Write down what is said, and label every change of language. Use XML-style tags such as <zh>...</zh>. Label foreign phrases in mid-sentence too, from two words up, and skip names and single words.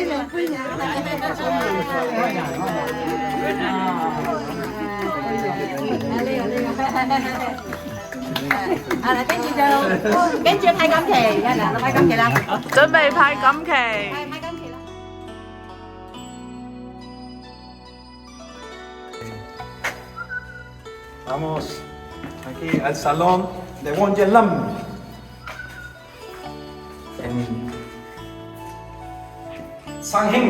<yue>跟住派錦旗，嗱，派錦旗啦，準備派錦旗。派錦旗啦。</yue> <es>Vamos aquí al salón de Wonjen Lam. En Sanjing.</es>